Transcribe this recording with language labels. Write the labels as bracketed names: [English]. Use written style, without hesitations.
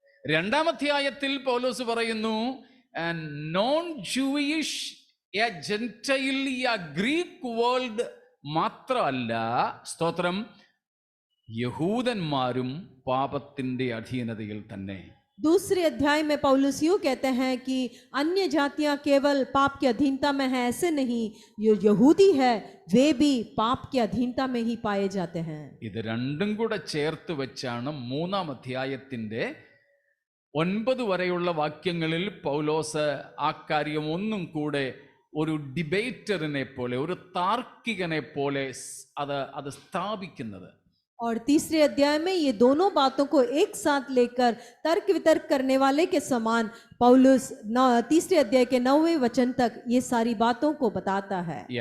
[Malayalam] 2-ാം അധ്യായത്തിൽ പൗലോസ് പറയുന്നു, [English] non Jewish, a gentile, a Greek world [Malayalam] മാത്രമല്ല, സ്തോത്രം, യഹൂദന്മാരും പാപത്തിന്റെ അധീനതയിൽ തന്നെ. [Hindi] दूसरे अध्याय में पौलुस यूं कहते हैं कि अन्य जातियां केवल पाप की अधीनता में है, ऐसे नहीं, जो यहूदी है वे भी पाप की अधीनता में ही पाए जाते हैं. [Malayalam] ഇത് രണ്ടും കൂടെ ചേർത്ത് വെച്ചാണ് 3-ാം അധ്യായത്തിന്റെ 9 വരെയുള്ള വാക്യങ്ങളിൽ പൗലോസ് ആ കാര്യം ഒന്നും കൂടെ ഒരു ഡിബേറ്ററിനെ പോലെ, ഒരു താർക്കികനെ പോലെ അത് സ്ഥാപിക്കുന്നത്. [Hindi] और तीसरे अध्याय में ये दोनों बातों को एक साथ लेकर तर्क वितर्क करने वाले के समान पौलुस तीसरे अध्याय के 9वें वचन तक ये सारी बातों को बताता है.